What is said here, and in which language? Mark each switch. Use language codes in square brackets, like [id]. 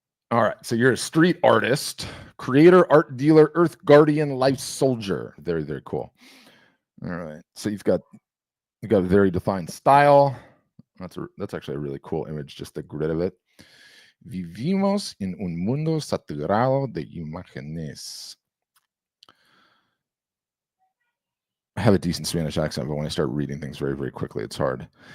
[en] All right, so you're a street artist, creator, art dealer, earth guardian, life soldier. Very, very cool. All right, so you've got a very defined style. That's actually a really cool image, just the grid of it. [es] Vivimos en un mundo saturado de imágenes. [en] I have a decent Spanish accent, but when I start reading things very, very quickly, it's hard.